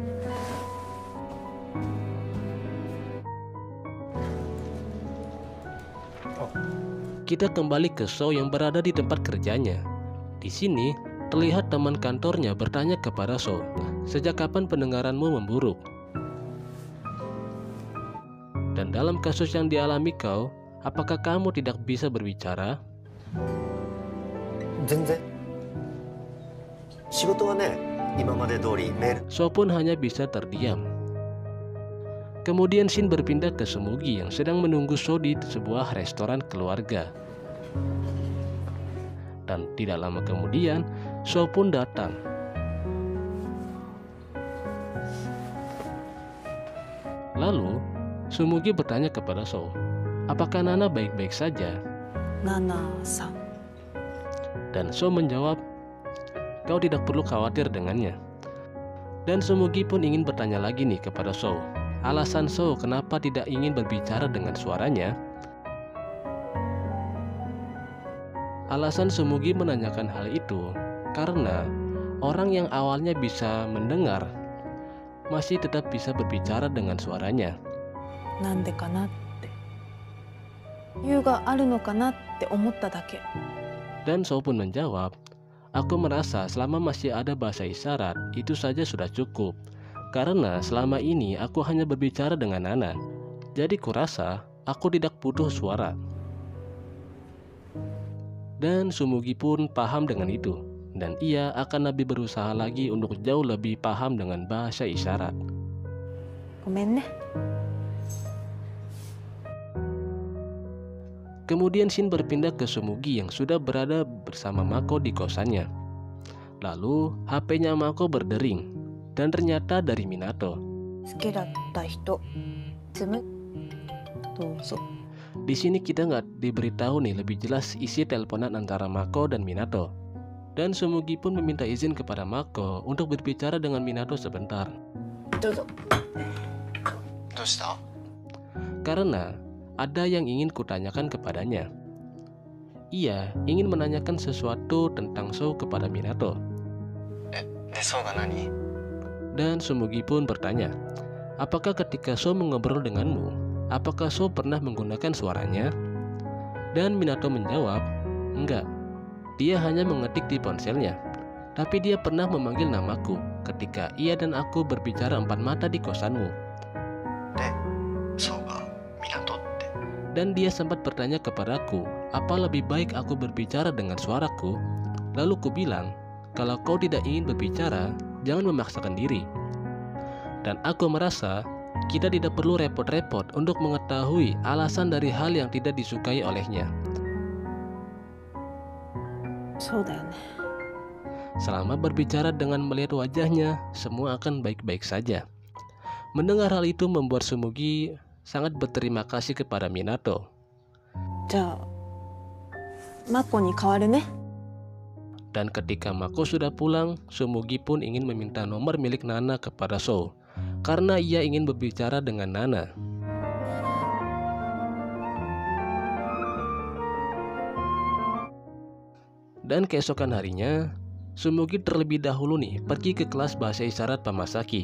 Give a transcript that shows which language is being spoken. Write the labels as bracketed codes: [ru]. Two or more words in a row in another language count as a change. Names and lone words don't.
[id] Kita kembali ke So yang berada di tempat kerjanya. Di sini terlihat teman kantornya bertanya kepada So, "Sejak kapan pendengaranmu memburuk? Dan dalam kasus yang dialami kau, apakah kamu tidak bisa berbicara?" [ja] 全然仕事はね今まで通りメール [id] So pun hanya bisa terdiam. Kemudian Shin berpindah ke Sumugi yang sedang menunggu So di sebuah restoran keluarga. Dan tidak lama kemudian, So pun datang. Lalu, Sumugi bertanya kepada So, "Apakah Nana baik-baik saja?" [ja] ナナさん。 [id] Dan So menjawab, "Kau tidak perlu khawatir dengannya." Dan Sumugi pun ingin bertanya lagi nih kepada So, alasan So kenapa tidak ingin berbicara dengan suaranya. Alasan Sumugi menanyakan hal itu karena orang yang awalnya bisa mendengar masih tetap bisa berbicara dengan suaranya. [ja] なんでかなって。理由があるのかなって思っただけ。 [id] Dan So pun menjawab, "Aku merasa selama masih ada bahasa isyarat, itu saja sudah cukup. Karena selama ini aku hanya berbicara dengan Nana. Jadi kurasa aku tidak butuh suara." Dan Sumugi pun paham dengan itu, dan ia akan lebih berusaha lagi untuk jauh lebih paham dengan bahasa isyarat. [ja] ごめんね。 [id] Kemudian Shin berpindah ke Sumugi yang sudah berada bersama Mako di kosannya. Lalu HP-nya Mako berdering, dan ternyata dari Minato. [ja] 好きだった人。つむ。どうぞ。 [id] Di sini kita nggak diberitahu nih lebih jelas isi teleponan antara Mako dan Minato. Dan Sumugi pun meminta izin kepada Mako untuk berbicara dengan Minato sebentar. [ja] どうぞ。どうした [id] Karena ada yang ingin kutanyakan kepadanya. Ia ingin menanyakan sesuatu tentang So kepada Minato. [ja] でそうが何 [id] Dan Sumugi pun bertanya, "Apakah ketika So mengobrol denganmu, apakah So pernah menggunakan suaranya?" Dan Minato menjawab, "Enggak. Dia hanya mengetik di ponselnya. Tapi dia pernah memanggil namaku ketika ia dan aku berbicara empat mata di kosanmu." [ja] でそうが港って [id] Dan dia sempat bertanya kepadaku, apa lebih baik aku berbicara dengan suaraku? Lalu ku bilang, kalau kau tidak ingin berbicara, jangan memaksakan diri. Dan aku merasa kita tidak perlu repot-repot untuk mengetahui alasan dari hal yang tidak disukai olehnya. [ja] そうだよね。 [id] Selama berbicara dengan melihat wajahnya, semua akan baik-baik saja. Mendengar hal itu membuat Sumugi sangat berterima kasih kepada Minato. [ja] じゃあ、マコに代わるね。 [id] Dan ketika Mako sudah pulang, Sumugi pun ingin meminta nomor milik Nana kepada So, karena ia ingin berbicara dengan Nana. Dan keesokan harinya, Sumugi terlebih dahulu nih pergi ke kelas bahasa isyarat Pamasaki.